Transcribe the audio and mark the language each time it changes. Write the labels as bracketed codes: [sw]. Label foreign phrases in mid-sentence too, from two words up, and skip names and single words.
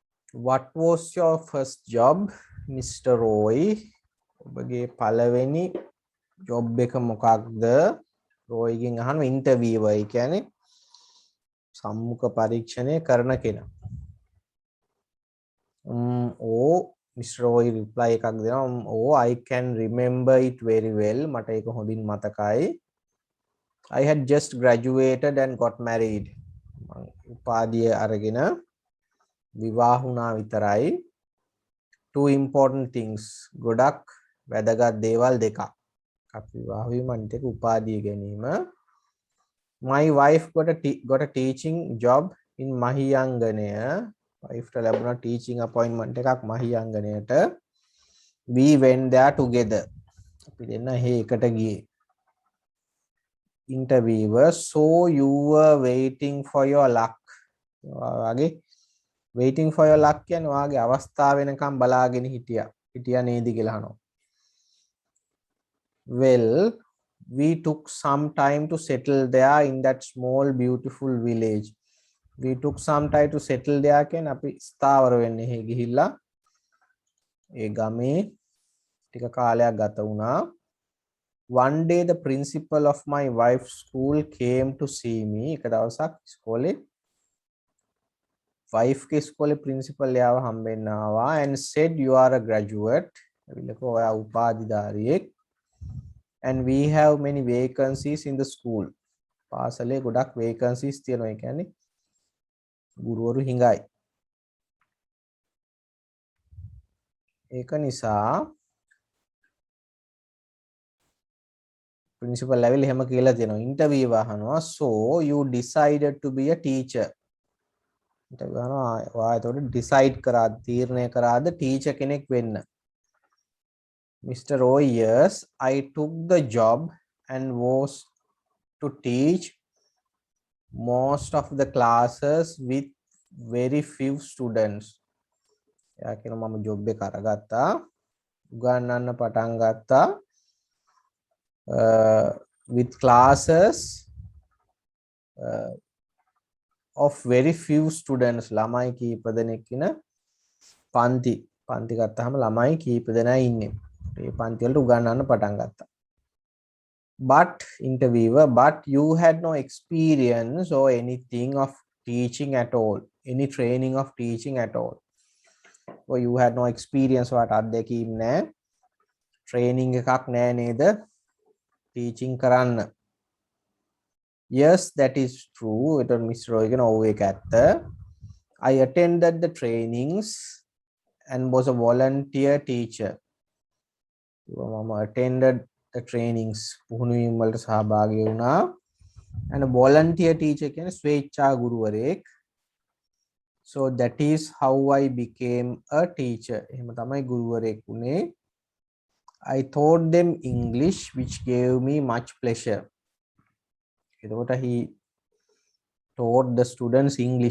[en] What was your first job, Mr. Roy? [si] ඔබගේ පළවෙනි ජොබ් එක මොකක්ද? රෝයිගෙන් අහන ඉන්ටර්වියුව ඒ කියන්නේ සම්මුඛ පරීක්ෂණය කරන කෙනා. Mr. Roy reply එකක් දෙනවා. [en] I can remember it very well. [si] මට ඒක හොඳින් මතකයි. [en] I had just graduated and got married. [si] උපාධිය අරගෙන විවාහ වුණා විතරයි. [en] Two important things. [si] ගොඩක් වැදගත් දේවල් දෙකක්. විවාහ වීම අනිත් එක උපාධිය ගැනීම. [en] My wife got a teaching job in Mahiyanganaය. [si] wife ලැබුණා [en] teaching appointment [si] එකක් මහියංගනයට. [en] We went there together. [si] අපි දෙන්න එකට ගියේ. [en] Interviewer, so you were waiting for your luck. [si] වාගේ [en] waiting for your luck [si] කියන්නේ වාගේ අවස්ථාව වෙනකම් බලාගෙන හිටියා නේද කියලා අහනවා. [en] Well, we took some time to settle there in that small beautiful village. We took some time to settle there [si] කියන්නේ අපි ස්ථාවර වෙන්නේ එහෙ ගිහිල්ලා ඒ ගමේ ටික කාලයක් ගත වුණා. [en] One day the principal of my wife's school came to see me. [si] එක දවසක් ඉස්කෝලේ wife ගේ ඉස්කෝලේ principal එයාව හම්බෙන්න ආවා [en] and said you are a graduate. [si] එවිලක ඔයා උපාධිධාරියෙක්. [en] And we have many vacancies in the school. [si] පාසලේ ගොඩක් vacancies තියෙනවා. ඒ කියන්නේ ගුරුවරු හිඟයි. ඒක නිසා [en] principal level [si] එහෙම කියලා තියෙනවා. interview අහනවා. [en] So you decided to be a teacher. [si] interview අහනවා. ඔයා ඒතකොට decide කරාද තීරණය කරාද teacher කෙනෙක් වෙන්න. [en] Mr. Roy, yes, I took the job and was to teach most of the classes with very few students. [si] එයා කියනවා මම ජොබ් එක අරගත්තා. උගන්වන්න පටන් ගත්තා. With classes of very few students. ළමයි කීප දෙනෙක් ඉන පන්ති ගත්තාම ළමයි කීප දෙනා ඉන්නේ. ඒ පන්ති වලට උගන්වන්න පටන් ගත්තා. [en] But interviewer, but you had no experience or anything of teaching at all. Any training of teaching at all. Or you had no experience [si] වට අත්දැකීම් නැහැ. training එකක් නැහැ නේද? teaching කරන්න. [en] Yes, that is true. It was Mr. [si] Roy කියන ඔව් ඒක ඇත්ත. [en] I attended the trainings and was a volunteer teacher. [si] මම [en] attended the trainings [si] පුහුණුවීම් වලට සහභාගී වුණා. [en] and a volunteer teacher [si] කියන්නේ ස්වේච්ඡා ගුරුවරයෙක්. [en] So that is how I became a teacher. [si] එහෙම තමයි ගුරුවරයෙක් වුණේ. [en] I taught them English which gave me much pleasure. එතකොට he taught the students English.